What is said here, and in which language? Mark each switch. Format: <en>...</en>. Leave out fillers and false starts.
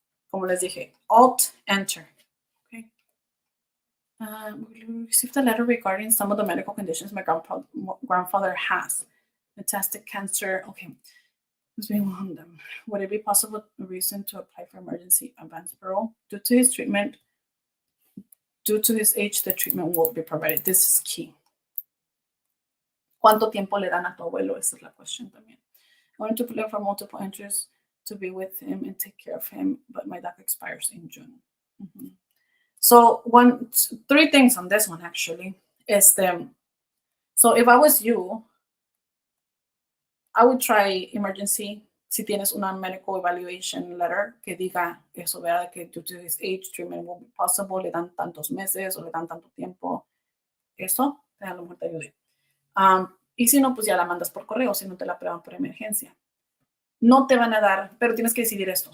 <es>como les dije,</es> <en>Alt, Enter. Okay. We received a letter regarding some of the medical conditions my grandfather has. Metastatic cancer. Okay. Would it be possible reason to apply for emergency advance parole? Due to his age, the treatment will be provided. This is key.</en> <es>¿Cuánto tiempo le dan a tu abuelo? Esa es la question también.</es> <en>I wanted to apply for multiple entries to be with him and take care of him, but my DACA expires in June. Mm-hmm. So 3 things on this one actually. So if I was you, I would try emergency.</en> <es>Si tienes una</es> <en>medical evaluation letter</en> <es>que diga eso, ¿verdad? Que</es> <en>due to his age, treatment will be possible,</en> <es>le dan tantos meses o le dan tanto tiempo. Eso, a lo mejor te ayude. Y si no, pues ya la mandas por correo, si no te la aprueban por emergencia. No te van a dar, pero tienes que decidir esto.</es>